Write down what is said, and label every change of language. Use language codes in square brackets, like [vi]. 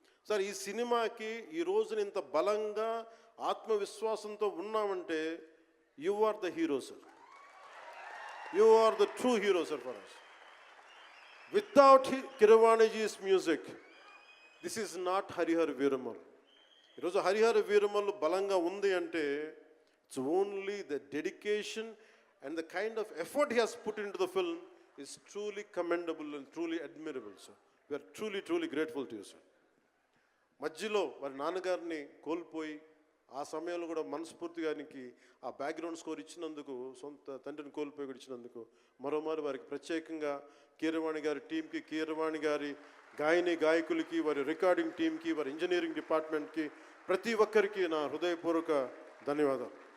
[te] Sir ఈ సినిమాకి ఈ రోజున ఇంత బలంగా ఆత్మవిశ్వాసంతో ఉన్నామంటే [en] you are the hero [te] sir. [en] You are the true hero sir for us. Without Keeravaniji's music this is not Harihara Veeramal. [te] ఈరోజు హరిహర వీరమల్ బలంగా ఉంది అంటే [en] It's only the dedication and the kind of effort he has put into the film is truly commendable and truly admirable, sir. We are truly, truly grateful to you, sir. [te] మధ్యలో వారి నాన్నగారిని కోల్పోయి ఆ సమయంలో కూడా మనస్ఫూర్తిగా ఆయనకి ఆ బ్యాక్గ్రౌండ్ స్కోర్ ఇచ్చినందుకు, సొంత తండ్రిని కోల్పోయి కూడా ఇచ్చినందుకు మరోమారు వారికి ప్రత్యేకంగా కీరవాణి గారి టీంకి, కీరవాణి గారి గాయకులకి, వారి రికార్డింగ్ టీంకి, వారి ఇంజనీరింగ్ డిపార్ట్మెంట్కి, ప్రతి ఒక్కరికి నా హృదయపూర్వక ధన్యవాదాలు.